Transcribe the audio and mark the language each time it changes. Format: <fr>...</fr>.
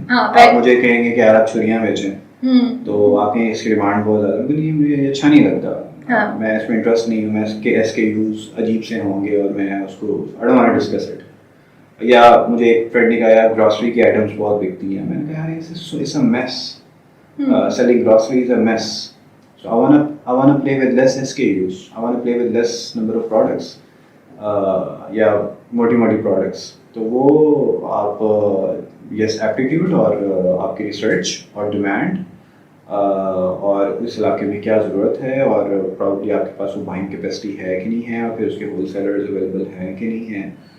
<ur>آپ مجھے کہیں گے کہ یار آپ چھریاں بیچیں تو آپ کی اس کی ڈیمانڈ بہت زیادہ, لیکن مجھے اچھا نہیں لگتا, میں اس میں انٹرسٹ نہیں ہوں, میں اس کے SKUs عجیب سے ہوں گے اور میں اس کو</ur> <en>I don't want to discuss it.</en> <ur>یا مجھے ایک فرینڈ نے کہا یار گراسری کی آئٹمس بہت بکتی ہیں. میں نے کہا یار</ur> <en>it's a mess. Selling groceries is a mess. So I want to play with less SKUs. I want to play with less number of products.</en> <ur>یا موٹی products. تو وہ آپ یس ایپٹیٹیوڈ اور آپ کی ریسرچ اور ڈیمانڈ اور اس علاقے میں کیا ضرورت ہے اور پرابلی آپ کے پاس وہ بائنگ کیپیسٹی ہے کہ نہیں ہے, اور پھر اس کے ہول سیلرز اویلیبل ہیں کہ نہیں ہیں.</ur>